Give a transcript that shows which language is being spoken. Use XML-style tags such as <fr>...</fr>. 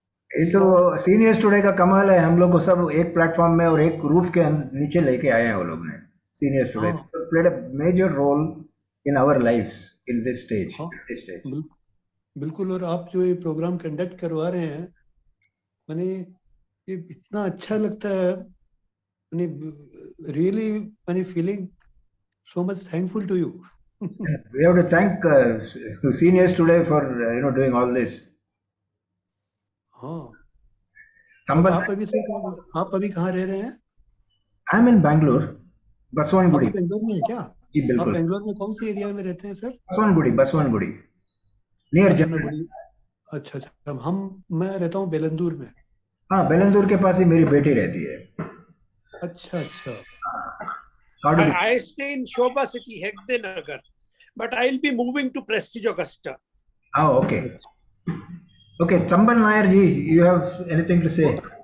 <hi>ये तो seniors today का कमाल है, हम लोग को सब एक प्लेटफॉर्म में और एक रूफ के नीचे लेके आए हैं वो लोग ने।</hi> <en>Seniors today played a major role in our lives in this stage.</en> <hi>बिल्कुल। और आप जो ये प्रोग्राम कंडक्ट करवा रहे हैं, ये इतना अच्छा लगता है।</hi> <en>Really feeling so much thankful to you. We have to thank seniors today for doing all this.</en> <hi>हाँ। आप अभी कहाँ रह रहे हैं?</hi> <en>I am in Bangalore, Baswangudi.</en> <hi>आप बेंगलोर में हैं क्या? जी आप बिल्कुल। बेंगलोर में कौन सी एरिया में रहते हैं सर?</hi> <en>Baswangudi near general.</en> <hi>अच्छा। मैं रहता हूँ बेलंदूर में। हाँ, बेलंदूर के पास ही मेरी बेटी रहती है। अच्छा अच्छा.</hi> <en>How did I stay in Shobha City, Hegde Nagar, but I'll be moving to Prestige Augusta. Oh, okay. Okay, Chamban Nair ji, you have anything to say?</en>